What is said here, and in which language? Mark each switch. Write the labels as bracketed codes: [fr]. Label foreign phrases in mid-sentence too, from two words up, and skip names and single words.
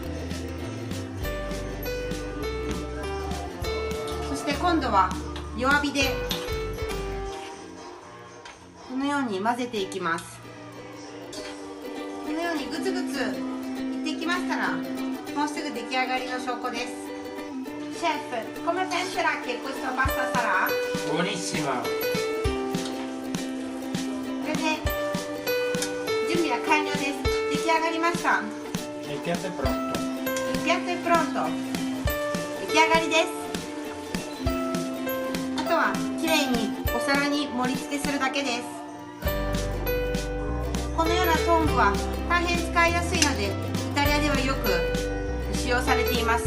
[ja] そして今度は弱火でこのように混ぜていきます。このようにグツグツいってきましたら、もうすぐ出来上がりの証拠です。 [it] Chef, come penserà che questa pasta sarà? Buonissima! [ja] これで準備は完了です。出来上がりました。 [it] Il piatto è pronto. Il piatto è pronto. [ja] 出来上がりです。あとはきれいにお皿に盛り付けするだけです。このようなトングは大変使いやすいので、イタリアではよく使用されています。